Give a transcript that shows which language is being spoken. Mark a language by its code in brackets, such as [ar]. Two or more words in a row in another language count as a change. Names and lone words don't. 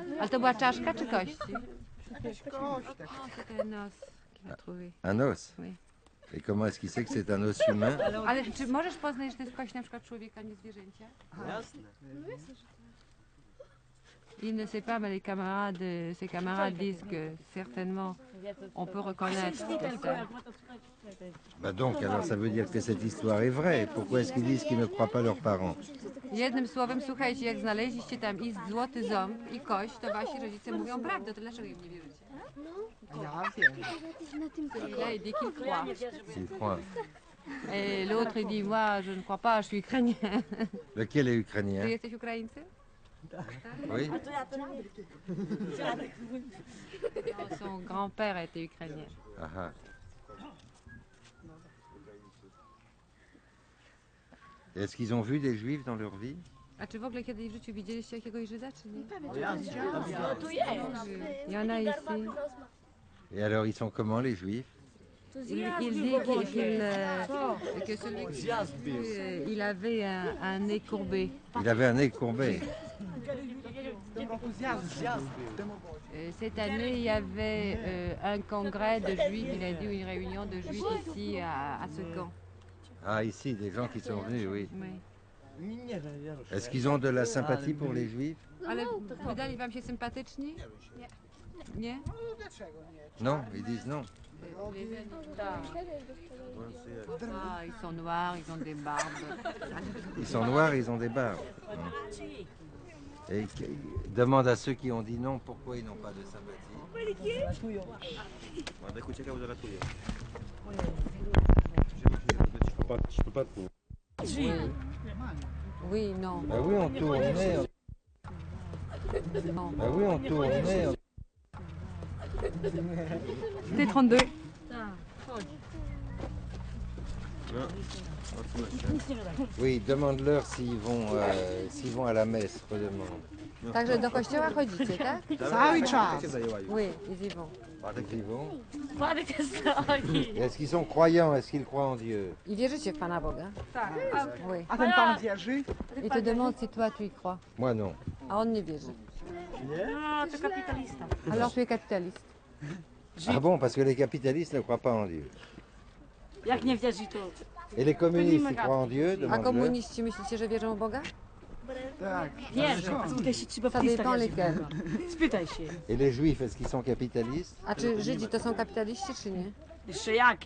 [pl] Ale to była czaszka czy kości? Jakaś kość taka. [fr] Non, c'était un os qu'il a trouvé. Un os? Oui. Et comment est-ce qu'il sait que c'est un os humain? [pl] Ale czy możesz poznać, że to jest kość na przykład człowieka, nie zwierzęcia? Jasne. [fr] Il ne sait pas, mais ses camarades disent que certainement on peut reconnaître que ça. Bah donc, alors ça veut dire que cette histoire est vraie. Pourquoi est-ce qu'ils disent qu'ils ne croient pas leurs parents? [pl] Jednym słowem, słuchajcie, jak znaleźliście tam i złoty ząb i kość, to wasi rodzice mówią prawdę, to dlaczego im nie wierzycie? Ja wiem. Na tym [fr] Là, il dit qu'il croit. S'ils croient. Et l'autre, il dit, moi, je ne crois pas, je suis ukrainien. Lequel est [pl] Ty [fr] ukrainien? [pl] jesteś Ukraińcy? [fr] Oui? Non, son grand-père était ukrainien. Ah ah. Est-ce qu'ils ont vu des juifs dans leur vie? [pl] A czy w ogóle kiedyś w życiu widzieliście jakiegoś Żyda, czy nie? Tu jest. [fr] Il y en a ici. Et alors, ils sont comment, les juifs? Il dit que celui qui il avait un nez courbé. Il avait un nez courbé. [pl] W tym roku zjazd był. W tym obozie. [fr] Cette année, il y avait un congrès de juifs, il a dit une réunion de juifs ici à ce camp. Ah, ici, des gens qui sont venus, oui. Oui. [pl] Nie wiem. [fr] Est-ce qu'ils ont de la sympathie pour les juifs? [pl] Ale wydali wam się sympatyczni? Nie? No dlaczego nie? [fr] Non, ils disent non. Ah, ils sont noirs, ils ont des barbes. Ils sont noirs, ils ont des barbes. Et demande à ceux qui ont dit non pourquoi ils n'ont pas de sympathie. [pl] Ładek uciekał, zaratuje. [fr] Oui, non. Ah oui, on tourne, merde. Non. Ah oui, on tourne, merde. C'était 32. Oui, demande-leur s'ils vont à la messe, redemande. [pl] Także do kościoła chodzicie, tak? Cały czas. [fr] Oui, ils y vont. Ils y vont. [pl] Władek jest drogi. [fr] Est-ce qu'ils sont croyants? Est-ce qu'ils croient en Dieu? [pl] I wierzycie w Pana Boga? Tak. [fr] Oui. [pl] A ten pan wierzy? [fr] Il te demande si toi tu y crois. Moi non. [pl] A on nie wierzy. No, to kapitalista. [fr] Alors tu es capitaliste. Ah bon, parce que les capitalistes ne croient pas en Dieu. [pl] Jak nie wierzy, to... [fr] Et les communistes, ils croient en Dieu? [pl] A [fr] Demande-leur. [pl] komuniści myślicie, że wierzą w Boga? Tak. Wierzy. Spytaj się, czy baptista [fr] dépend [pl] wierzy w [fr] lesquels. [pl] Boga. Spytaj się. [fr] Et les juifs, est-ce qu'ils sont capitalistes? [pl] A czy Żydzi to są kapitaliści, czy nie? Jeszcze jakie?